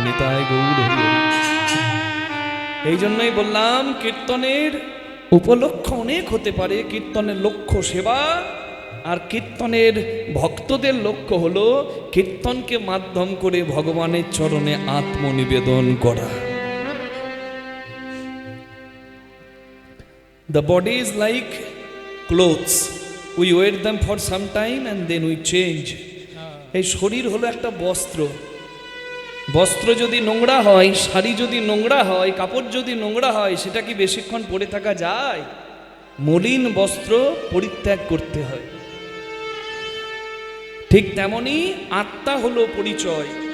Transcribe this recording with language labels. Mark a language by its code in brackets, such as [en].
[bn] নিতাই গৌর হরি হরি। এই জন্যই বললাম, কীর্তনের উপলক্ষ অনেক হতে পারে। কীর্তনের লক্ষ্য সেবা, আর কীর্তনের ভক্তদের লক্ষ্য হলো কীর্তনকে মাধ্যম করে ভগবানের চরণে আত্মনিবেদন করা। [en] The body is like clothes. We wear them for some time and then we change. [bn] এই শরীর হলো একটা বস্ত্র। বস্ত্র যদি নোংরা হয়, শাড়ি যদি নোংরা হয়, কাপড় যদি নোংরা হয়, সেটা কি বেশিক্ষণ পরে থাকা যায়? মলিন বস্ত্র পরিত্যাগ করতে হয়। ঠিক তেমনি আত্মা হলো পরিচয়।